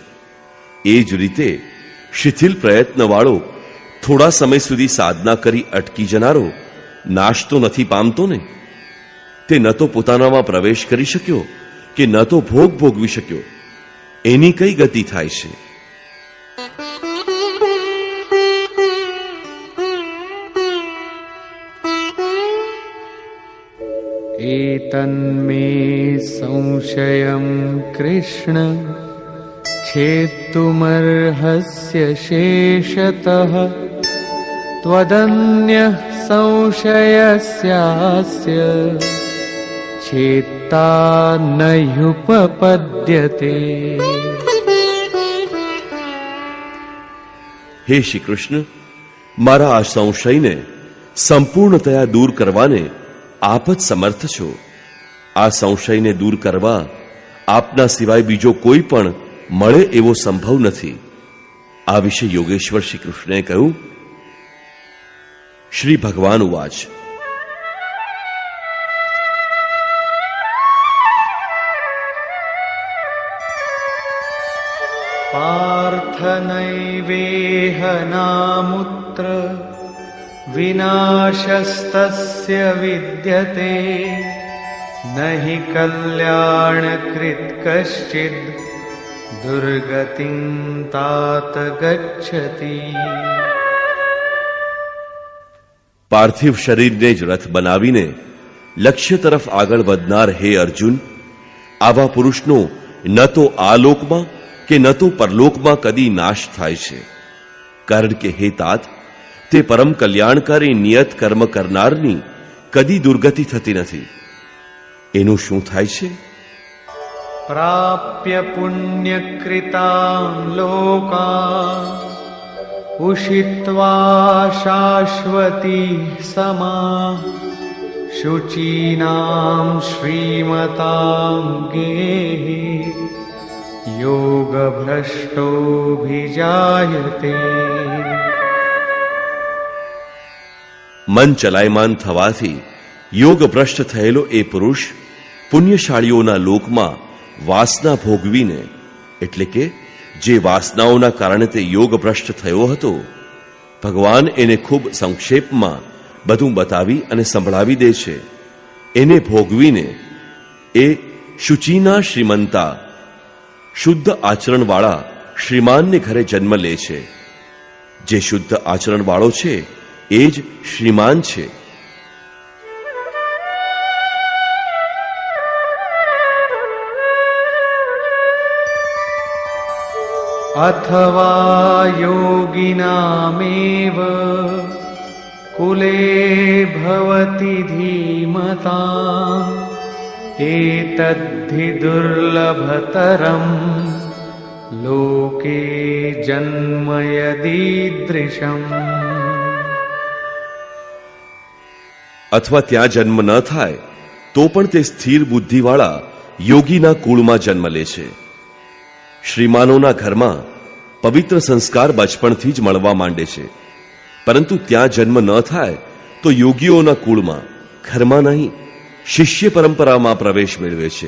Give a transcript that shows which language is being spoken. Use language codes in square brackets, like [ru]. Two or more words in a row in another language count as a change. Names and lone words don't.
[gu] એ જ રીતે શિથિલ પ્રયત્નવાળો થોડા સમય સુધી સાધના કરી અટકી જનારો નાશ તો નથી પામતો ને? તે ન તો પોતાનામાં પ્રવેશ કરી શક્યો કે ન તો ભોગ ભોગવી શક્યો. એની કઈ ગતિ થાય છે? [sa] एतन्मे संशयं कृष्ण छेत्तुमर्हस्य शेषतः त्वदन्यः संशयस्यास्य छेत्ता नह्युपपद्यते। [gu] હે શ્રી કૃષ્ણ, મારા આ સંશયને સંપૂર્ણતયા દૂર કરવાને આપ જ સમર્થ છો. આ સંશયને દૂર કરવા આપના સિવાય બીજો કોઈ પણ મળે એવો સંભવ નથી. આ વિશે યોગેશ્વર શ્રી કૃષ્ણએ કહ્યું. [sa] श्री भगवान उवाच. पार्थ नैवेह नामुत्र विनाशस्तस्य विद्यते नहि कल्याणकृत् कश्चिद् दुर्गतिं तात गच्छति। [gu] પાર્થિવ શરીરને જ રથ બનાવીને લક્ષ્ય તરફ આગળ વધનાર હે અર્જુન, આવા પુરુષનો ન તો આ લોકમાં કે ન તો પરલોકમાં કદી નાશ થાય છે. કારણ કે હે તાત, તે પરમ કલ્યાણકારી નિયત કર્મ કરનારની કદી દુર્ગતિ થતી નથી. એનું શું થાય છે? [sa] प्राप्य पुण्यकृतां लोकान् उषित्वा शाश्वती समाः शुचीनां श्रीमतां गेहे योगभ्रष्टोऽभिजायते। [gu] મન ચલાયમાન થવાથી યોગ ભ્રષ્ટ થયેલો એ પુરુષ પુણ્યશાળીઓના લોકમાં વાસના ભોગવીને, એટલે કે જે વાસનાઓના કારણે તે યોગ ભ્રષ્ટ થયો હતો, ભગવાન એને ખૂબ સંક્ષેપમાં બધું બતાવી અને સંભળાવી દે છે. એને ભોગવીને એ [sa] शुचिना श्रीमंता, [gu] શુદ્ધ આચરણવાળા શ્રીમાનને ઘરે જન્મ લે છે. જે શુદ્ધ આચરણવાળો છે એ જ શ્રીમાન છે. [sa] अथवा योगिनामेव कुले भवति धीमताम् एतद्धि दुर्लभतरम् लोके जन्म यदीदृशम्. [gu] અથવા ત્યાં જન્મ ન થાય તો પણ તે સ્થિર બુદ્ધિવાળા યોગીના કુળમાં જન્મ લે છે. શ્રીમાનોના ઘરમાં પવિત્ર સંસ્કાર બચપણથી જ મળવા માંડે છે, પરંતુ ત્યાં જન્મ ન થાય તો યોગીઓના કુળમાં, ઘરમાં નહીં, શિષ્ય પરંપરામાં પ્રવેશ મેળવે છે.